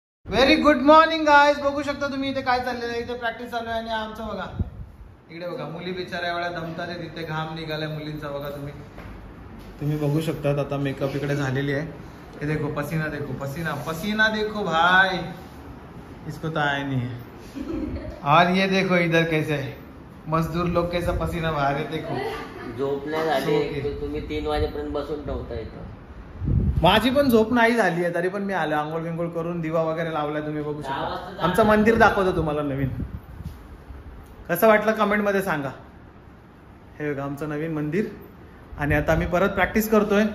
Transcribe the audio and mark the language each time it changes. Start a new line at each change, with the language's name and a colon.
Marathi: Very good morning guys. बघू शकता तुम्ही इथे काय चाललेलं आहे. इथे प्रॅक्टिस चालू आहे आणि आमचं बघा इकडे बघा मुली बिचाऱ्या वेळा दमतात आहे. तिथे घाम निघालाय मुलींचा बघा. तुम्ही बघू शकता. आता मेकअप इकडे झालेली आहे.
Hindi: ये देखो पसीना, देखो पसीना, पसीना देखो भाई, इसको तो आया नहीं है. और ये देखो इधर कैसे है मजदूर लोग कैसा पसीना बाहर है. देखो
Marathi: झोप नाही झाली तुम्ही 3 वाजेपर्यंत बसून ठेवता इथं. माझी पण झोप नाही झाली आहे तरी पण मी आलो. आंघोळ बिंघोळ करून दिवा वगैरे लावलाय. तुम्ही बघू शकता. आमचं मंदिर दाखवतो तुम्हाला नवीन. कसं वाटलं कमेंट मध्ये सांगा. हे बघा आमचं नवीन मंदिर. आणि आता आम्ही परत प्रॅक्टिस करतोय.